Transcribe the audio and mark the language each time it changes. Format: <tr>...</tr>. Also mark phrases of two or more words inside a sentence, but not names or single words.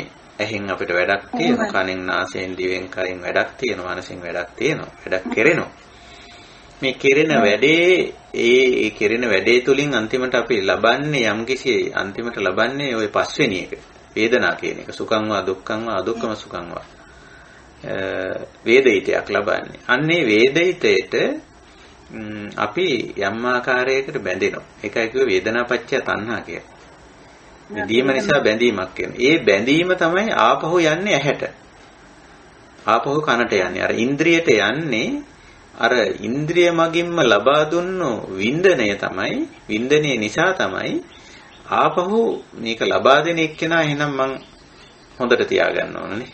<si>ඇහෙන් අපිට වැඩක් තියෙනවා, කනෙන් නාසයෙන් දිවෙන් කයින් වැඩක් තියෙනවා, මනසෙන් වැඩක් තියෙනවා, වැඩක් කෙරෙනවා. මේ කෙරෙන වැඩේ ඒ කෙරෙන වැඩේ තුලින් අන්තිමට අපි ලබන්නේ යම්කිසි අන්තිමට ලබන්නේ ওই පස්වෙනි එක. වේදනා කියන එක</si> <pi>සුඛං වා දුක්ඛං වා අදුක්ඛම සුඛං වා</pi> <si>වේදිතයක් ලබන්නේ. අන්නේ වේදිතයට අපි යම් ආකාරයකට බැඳෙනවා. ඒකයි කිව්වේ</si> <pi>වේදනාපච්චය තණ්හා</pi> <si>කියලා. බැඳීම නිසා බැඳීමක් වෙනවා. ඒ බැඳීම තමයි ආපහු යන්නේ ඇහැට. ආපහු කනට යන්නේ. අර ඉන්ද්‍රියට යන්නේ අර ඉන්ද්‍රිය මගින්ම ලබා දුන්නු වින්දනය තමයි වින්දනයේ නිසා තමයි ආපහු මේක ලබා දෙන එක්කෙනා එහෙනම් මං හොඳට තියාගන්න ඕනනේ.</si>